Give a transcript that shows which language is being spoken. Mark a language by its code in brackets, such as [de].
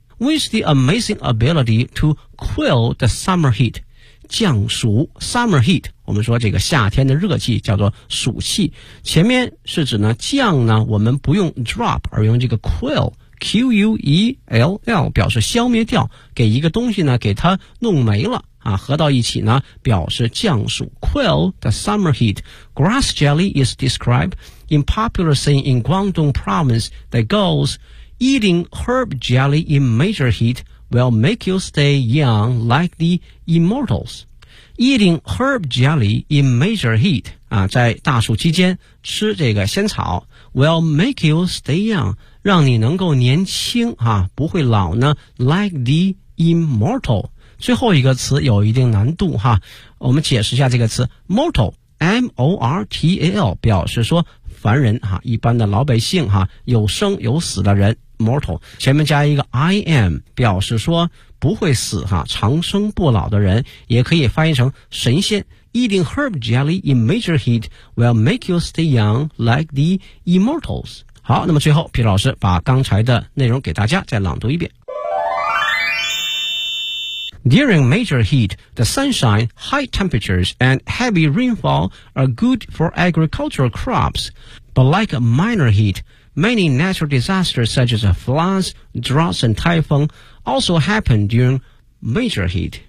[en] With the amazing ability to quell the summer heat, [zh] 降暑 summer heat, 我们说这个夏天的热气叫做暑气，前面是指呢降呢我们不用 drop, 而用这个 quell, Q-U-E-L-L 表示消灭掉，给一个东西呢给它弄没了啊，合到一起呢表示降暑。 [en] Quell the summer heat. Grass jelly is described in popular scene in Guangdong province that goes, eating herb jelly in major heat will make you stay young like the immortals. Eating herb jelly in major heat, [zh] 啊，在大暑期间吃这个仙草 [en] will make you stay young, [zh] 让你能够年轻啊，不会老呢 [en] like the immortal. [zh] 最后一个词有一定难度哈，我们解释一下这个词 mortal,M-O-R-T-A-L, 表示说凡人哈，一般的老百姓哈，有生有死的人 ,mortal, 前面加一个 I-M, 表示说不会死哈，长生不老的人，也可以翻译成神仙。 [en] Eating herb jelly in major heat will make you stay young like the immortals. [zh] 好，那么最后皮老师把刚才的内容给大家再朗读一遍。 [en] During major heat, the sunshine, high temperatures, and heavy rainfall are good for agricultural crops. But like minor heat, many natural disasters such as floods, droughts, and typhoon also happen during major heat.